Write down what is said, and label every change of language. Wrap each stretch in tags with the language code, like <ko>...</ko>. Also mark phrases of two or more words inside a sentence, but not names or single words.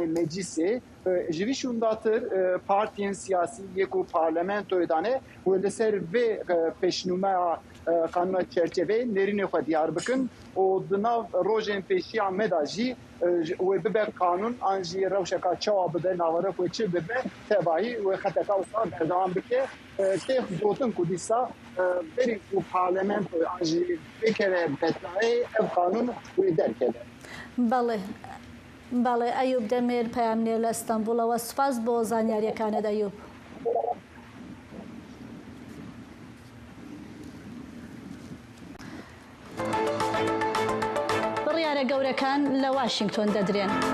<ku>meclisê ji vî şûndatir partiyên siyasî yek û parlamentoyê dane wê li ser vê pêşnûmeya qanûna çerçeveyê nêrînê xwe diyar bikin û di nav rojên pêşiya me da jî wê bibe qanûn an jî rewşeka çawa bide navara wê çi bibe tevahî wê xeteka wisa berdewam bike têx gotin ku dîsa berî û parlamentoyê an jî bikeve betnayê ev qanûn wê derkeve.</ku> <ckb>بەڵێ بەڵێ ئەیوب دەمێر پەیامنێر لە ئەستەمبولەوە سوپاس بۆ زانیاریەکانت ئەیوب. بڕیارە گەورەکان لە واشنگتۆن دەدرێن.</ckb>